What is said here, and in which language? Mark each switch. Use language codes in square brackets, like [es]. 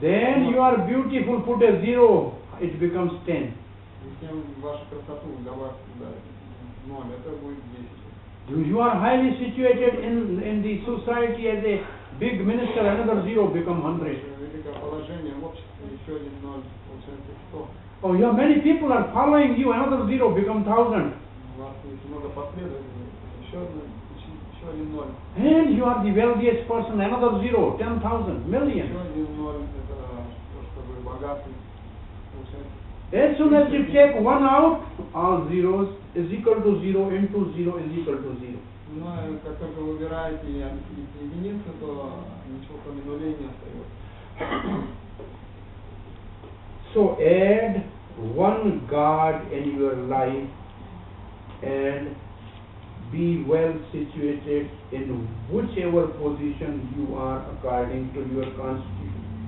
[en] Then you are beautiful, put a 0, it becomes 10. [ru] Затем вашу красоту добавьте туда 0, это будет 10. [en] You are highly situated in the society as a big minister, another 0 become 100. [ru] Великое положение в обществе, еще один 0, получается 100. [en] Oh, yeah, many people are following you, another 0 become 1000. [ru] У вас есть много последователей, еще один 0. [en] And you are the wealthiest person, another 0, 10,000, million. [ru] Еще один 0, это то, что вы богаты, получается [en] As soon as you take one out, all zeros is equal to 0 into 0 is equal to 0. [ru] Но как только вы убираете единицу, то ничего кроме нулей не остается. [en] So add one God in your life and be well situated in whichever position you are according to your constitution.